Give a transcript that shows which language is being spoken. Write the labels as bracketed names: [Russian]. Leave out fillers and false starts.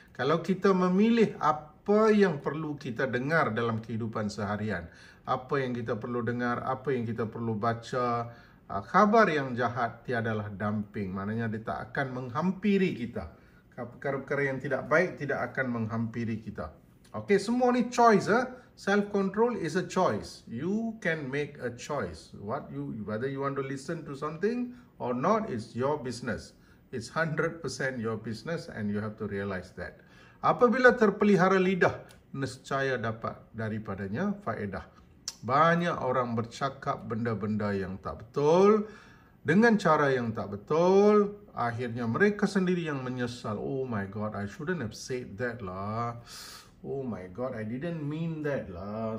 [Malay] Kalau kita memilih apa yang perlu kita dengar dalam kehidupan seharian, apa yang kita perlu dengar, apa yang kita perlu baca, khabar yang jahat tiadalah damping. Maknanya dia tak akan menghampiri kita. Perkara-perkara yang tidak baik tidak akan menghampiri kita. Okay, semua ni choice. [English] Self-control is a choice. You can make a choice. Whether you want to listen to something or not, it's your business. It's 100% your business and you have to realize that. [Malay] Apabila terpelihara lidah, nescaya dapat daripadanya faedah. Banyak orang bercakap benda-benda yang tak betul, dengan cara yang tak betul, akhirnya mereka sendiri yang menyesal. [English] Oh my God, I shouldn't have said that lah. Oh my God, I didn't mean that lah.